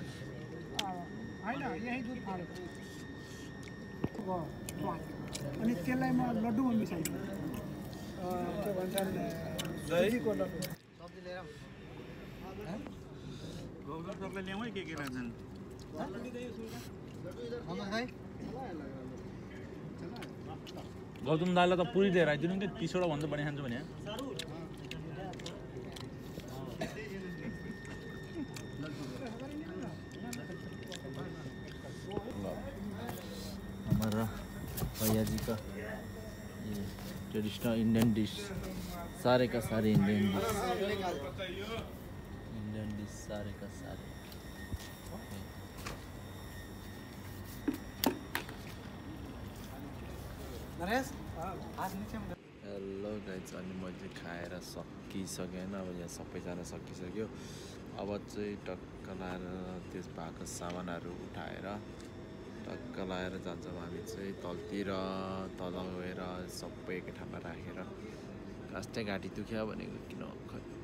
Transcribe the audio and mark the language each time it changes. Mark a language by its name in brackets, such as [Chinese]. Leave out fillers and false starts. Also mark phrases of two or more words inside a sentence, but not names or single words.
[Nepali] हैन यही दुध फालेको अनि त्यसलाई म लड्डुमा मिसाइदिएँ के भन्छन् दहीको लड्डु सब्जी लिएर गौतम सरले ल्याउँ है के लान्छन् खाइ गौतम दाइलाई त पुरी दिएर आइदिनु कि 30 वटा भन्दा बढी खान्छु भने [Hindi] हमारा भैया जी का ये [English] traditional Indian dish [Hindi] सारे का सारे [English] Indian dish [Hindi] सारे का सारे [English] hello guys [Nepali] अनि मैले खाएर सकिसकेँ होइन अब यहाँ सबैजना सकिसक्यो अब चाहिँ टक्क लाएर त्यस भएको सामानहरू उठाएर टक्क लाएर जान्छौँ हामी चाहिँ तलतिर तल गएर सबै एकै ठाउँमा राखेर लास्टै घाँटी दुख्यो भनेको किन खै